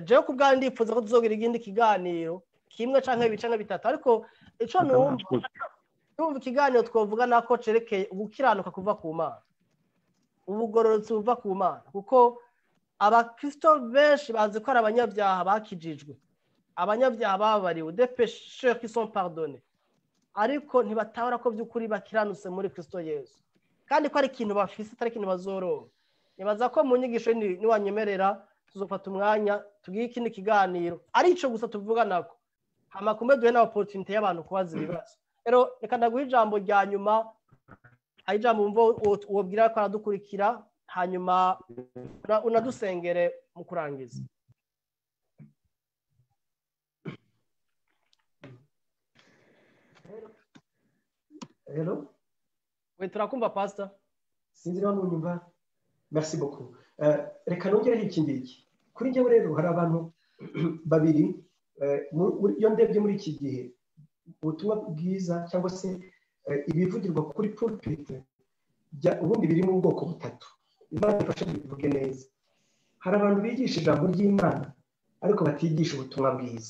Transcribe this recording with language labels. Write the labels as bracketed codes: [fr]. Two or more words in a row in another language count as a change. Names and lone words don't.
[rn] Jewe ku bwa ndifuza ko tuzogira igindi kiganiro kimwe canke ibicanke bitatu, ariko ico numva ikiganiro twovuga nako cerekeye gukiranuka kuva ku Mana, ubugororotsi buva ku Mana, kuko abakristo benshi bazi ko ari abanyabyaha bakijijwe, abanyabyaha babariwe, [fr] des pécheurs qui sont pardonnés, [rn] ariko ntibatahura ko by'ukuri bakiranutse muri Kristo Yesu, kandi ko ari ikintu bafise atari ikintu bazoronka. Nibaza ko mu nyigisho niwanyemerera tuzofata umwanya tugiye ikindi kiganiro ari ico gusa tuvuga nako, hama kumbe duhe na opportunity y'abantu kubaza ibibazo. Rero reka ndaguha ijambo rya nyuma, ari ijambo umva wobwira ko aradukurikira, hanyuma unadusengere mu kurangiza. [en] Hello? [rn] we turakumva pastor. sinzi niba munyumva. [fr] Merci beaucoup. [rw] Reka nongereho iki ngiki. Kuri njyewe rero hari abantu babiri iyo ndebye muri iki gihe ubutumwa bwiza cyangwa se ibivugirwa kuri pulpit ubundi biri mu bwoko butatu. Imana ifashe bivuge neza. Hari abantu bigisha ijambo ry'Imana ariko batigisha ubutumwa bwiza.